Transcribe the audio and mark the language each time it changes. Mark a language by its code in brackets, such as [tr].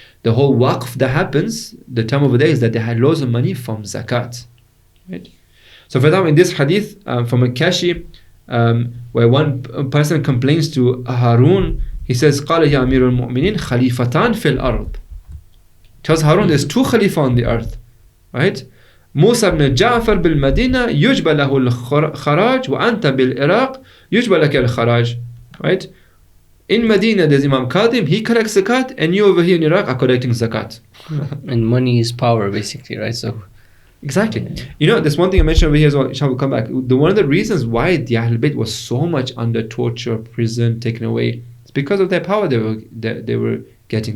[en] The whole waqf that happens, the term over there is that they had loads of money from zakat, right? So for example, in this hadith from a Kashi, where one person complains to Harun, he says, [ar] قال يا أمير المؤمنين خليفتان في الأرض. [en] Tells Harun there's two khalifa on the earth, right? [ar] موسى بن جعفر بالمدينة يجب له الخراج وأنت بالعراق يجب لك الخراج, [en] right? In Medina, there's Imam Qadim, he collects zakat, and you over here in Iraq are collecting zakat. And money is power, basically, right? So exactly. You know, there's one thing I mentioned over here as well, inshallah, we'll come back. One of the reasons why the Ahlul Bayt was so much under torture, prison, taken away, it's because of their power they were getting.